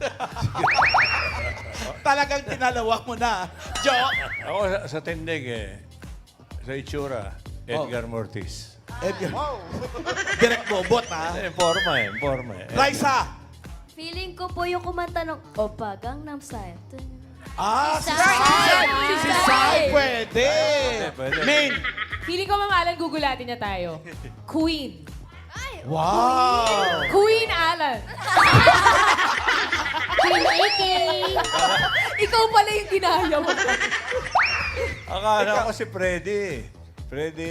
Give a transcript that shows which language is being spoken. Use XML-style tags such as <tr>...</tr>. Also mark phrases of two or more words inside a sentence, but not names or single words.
<tl>Talagang tinalawak mo na. Jo! Ako sa tindig eh. Sa itsura, Edgar Mortis. Edgar. Direct bobot, ha? Informa eh, informa eh. Raisa! Feeling ko po yung kumanta ng Opa Gangnam Style. Ah, si Sai! Sai! Si Si Sai! Sai, pwede! Pwede. Main! Feeling ko, Ma'am Alan, gugulatin niya tayo. Queen. Wow! Queen Alan. Queen AK! Ikaw pala yung ginaya mo. Akala ko si Freddy. Freddy...</tl>